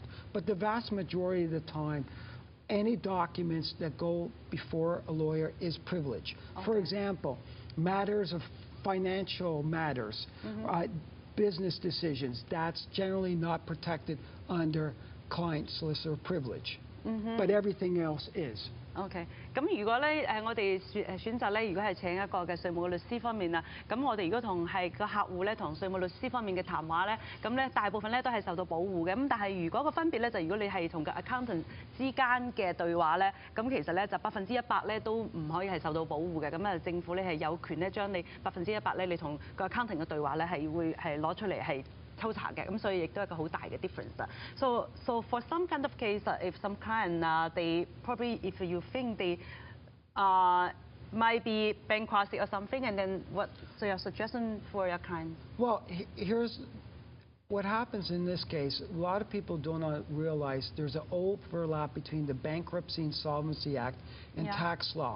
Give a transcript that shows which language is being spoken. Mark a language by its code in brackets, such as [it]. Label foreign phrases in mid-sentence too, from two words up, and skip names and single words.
[en] But the vast majority of the time, any documents that go before a lawyer is privileged. For example, matters of financial matters, business decisions, that's generally not protected under client solicitor privilege. But everything else is. [yue] OK， 咁如果咧我哋選擇咧，如果係請一個嘅稅務律師方面啊，咁我哋如果同係個客戶咧同稅務律師方面嘅談話咧，咁咧大部分咧都係受到保護嘅。咁但係如果個分別咧就如果你係同個 accountant 之間嘅對話咧，咁其實咧就100%咧都唔可以係受到保護嘅。咁啊政府咧係有權咧將你100%咧你同個 accountant 嘅對話咧係會係攞出嚟係抽查嘅，咁所以亦都係一個好大嘅 difference 啊。 [en] So for some kind of case, if some client they probably if you think they might be bankruptcy or something, and then what's your suggestion for your client? Well, here's what happens in this case. A lot of people do not realize there's an overlap between the Bankruptcy Insolvency Act and tax law.